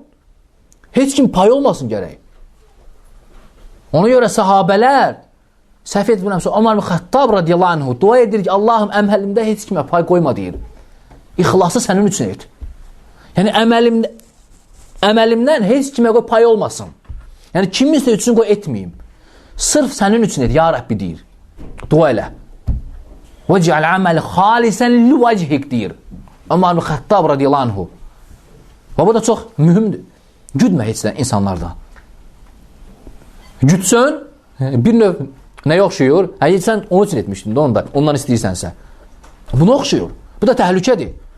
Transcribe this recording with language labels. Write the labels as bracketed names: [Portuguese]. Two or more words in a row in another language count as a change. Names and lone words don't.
[Azerbaijani] Heç kim pay olmasın gərək. Ona görə sahabələr, səhv etmirəmsə, Ömər ibn Xəttab [Arabic] رضي الله عنه [Azerbaijani] dua edir ki, Allahım əməlimdə heç kimə pay qoyma deyir. İxlası sənin üçün et. Yəni əməlimdən heç kimə qoy pay olmasın. Yəni kiminsə üçün qoy etməyim. Sırf sənin üçün et, [Arabic] يا ربي [Azerbaijani] deyir. Dua elə. [Arabic] وَجْعَلْ عَمَلِ خَالِسًا لِوَجْهِكْ [Azerbaijani] deyir. Ömər ibn Xəttab [Arabic] رضي الله عنه. [Azerbaijani] Və bu da çox mühümdür. Güdmə heç insanlardan. Güdsün, bir növ nəyə oxşuyur? Heç sən onun üçün etmişdin də ondan istəyirsənsə. Buna oxşuyur. Bu da təhlükədir.